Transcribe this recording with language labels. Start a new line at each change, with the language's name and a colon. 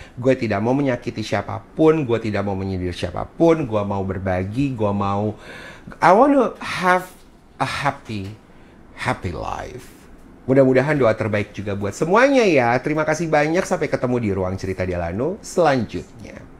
Indonesian: Gue tidak mau menyakiti siapapun, gue tidak mau menyindir siapapun. Gue mau berbagi,
English: I want to have a happy life.
Indonesian: Mudah-mudahan doa terbaik juga buat semuanya ya. Terima kasih banyak, sampai ketemu di Ruang Cerita Delano selanjutnya.